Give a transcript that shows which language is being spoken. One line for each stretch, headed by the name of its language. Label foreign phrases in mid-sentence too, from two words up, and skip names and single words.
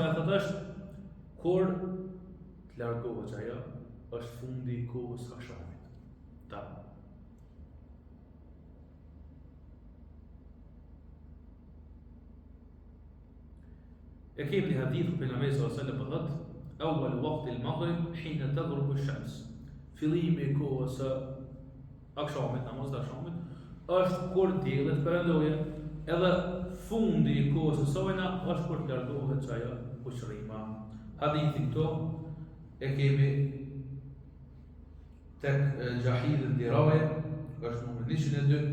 Albanian: Edhe fundi i saj atë është kur largohet që ajo është fundi I kohës së akşamit. Ta. E kemi një hadith ku pejgamberi
Arabic: صلى الله عليه وسلم
Albanian: po thotë:
Arabic: "أول وقت المغرب حين تغرب الشمس."
Albanian: Fillimi I kohës së akşamit, namazit të akşamit, është kur dielli perëndoje, edhe fundi I kohës së sojna është kur largohet që ajo ushtrima. Hadithin këto e kemi tek Gjahid al-Dirawi, është numri 102.